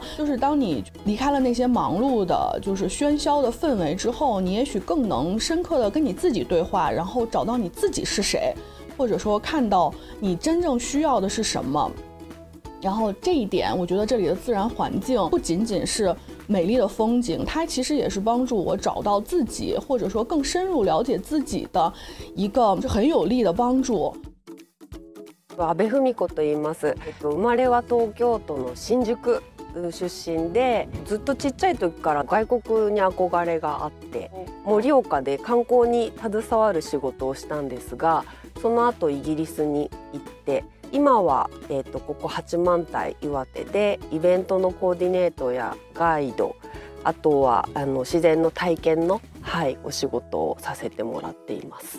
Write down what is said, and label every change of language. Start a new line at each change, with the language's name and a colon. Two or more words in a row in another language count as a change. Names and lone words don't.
Chinese: 就是当你离开了那些忙碌的喧嚣的氛围之后，你也许更能深刻的跟你自己对话，然后找到你自己是谁，或者说看到你真正需要的是什么。然后这一点，我觉得这里的自然环境不仅仅是美丽的风景，它其实也是帮助我找到自己，或者说更深入了解自己的一个很有力的帮助。
Japanese: 阿部文子と言います。生まれは東京都の新宿出身で、ずっとちっちゃい時から外国に憧れがあって、盛岡で観光に携わる仕事をしたんですが、その後イギリスに行って、今は、ここ八幡平岩手でイベントのコーディネートやガイド、あとは自然の体験の、お仕事をさせてもらっています。